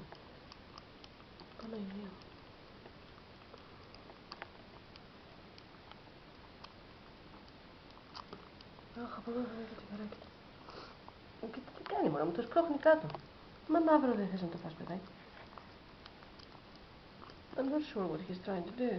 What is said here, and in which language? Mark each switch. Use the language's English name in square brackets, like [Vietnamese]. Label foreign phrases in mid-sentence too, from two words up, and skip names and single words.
[Greek] Παναγία. Αχ, από εδώ θα δει το τσιγαράκι του. Κοίτα τι κάνει μωρά μου, το σπρώχνει κάτω. Μα μαύρο δεν θες να το φας, παιδάκι. [English] I'm not sure what he's trying to do.